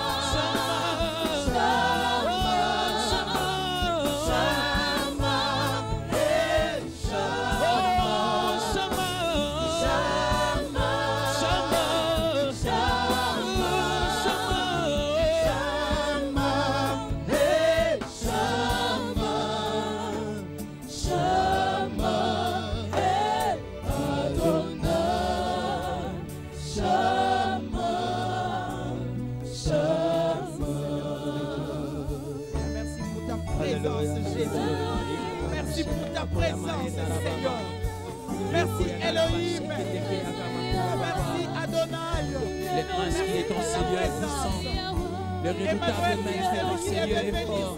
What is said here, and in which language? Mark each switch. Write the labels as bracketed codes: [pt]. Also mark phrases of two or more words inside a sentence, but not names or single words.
[he] שמע, אל שמע, שמע, שמע, שמע, אל שמע, שמע, אל אדוני. שמע, שמע. [fr] Merci pour ta présence, Jésus. Merci pour ta présence, Seigneur. Merci Elohim. Merci Adonai. Le prince qui est ton Seigneur est puissant. Le redoutable maître du Seigneur est fort.